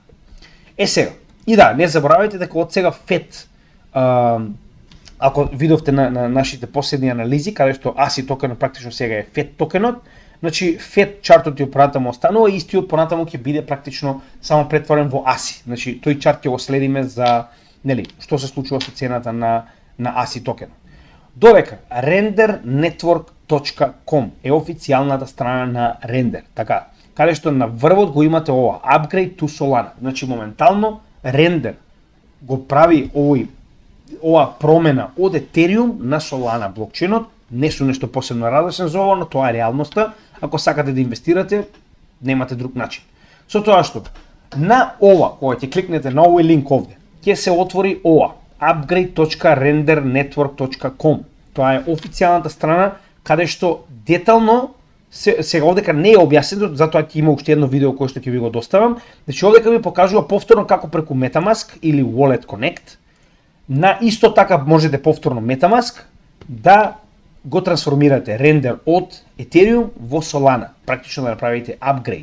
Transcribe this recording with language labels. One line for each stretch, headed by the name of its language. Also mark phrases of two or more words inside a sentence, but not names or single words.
Macedonian: Сега, и да, не заборавајте дека од сега FET, ако видовте на нашите последни анализи, каде што ASI токенот практично сега е FET токенот, значи FET чартот и понатаму останува, истиот понатаму ќе биде практично само претворен во ASI. Значи тој чарт ќе го следиме за, нели, што се случува со цената на ASI токенот. Додека rendernetwork.com е официјалната страна на Render, така, каде што на врвот го имате ова
English: upgrade to Solana.
Macedonian: Значи моментално Render го прави ова промена од Ethereum на Solana блокчейнот. Не сум нешто посебно радосен за ова, но тоа е реалноста. Ако сакате да инвестирате, немате друг начин. Со тоа што на ова, кога ќе кликнете на овој линк овде, ќе се отвори ова upgrade.rendernetwork.com. Тоа е официјалната страна каде што детално сега овдека не е објаснето, затоа ќе има уште едно видео кое што ќе ви го доставам. Значи овдека ви покажува повторно како преку MetaMask или Wallet Connect, на исто така можете повторно MetaMask да го трансформирате рендер од Ethereum во Solana, практично да направите апгрейд.